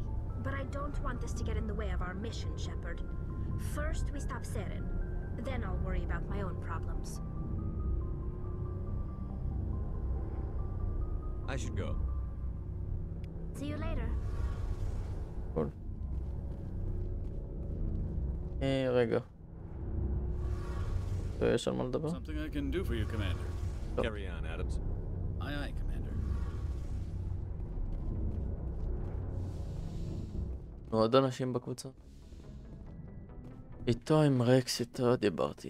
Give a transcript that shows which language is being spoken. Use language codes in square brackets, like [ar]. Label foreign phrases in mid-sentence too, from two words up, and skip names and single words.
[en] But I don't want this to get in the way of our mission, Shepard. First, we stop Seren. Then I'll worry about my own problems. I should go. See you later. Cool. [he] רגע. יש על מה לדבר? [en] Something I can do for you, Commander. Carry on, Adams. Aye, aye, Commander. [he] עוד אנשים בקבוצה? איתו עם רקס, איתו דיברתי.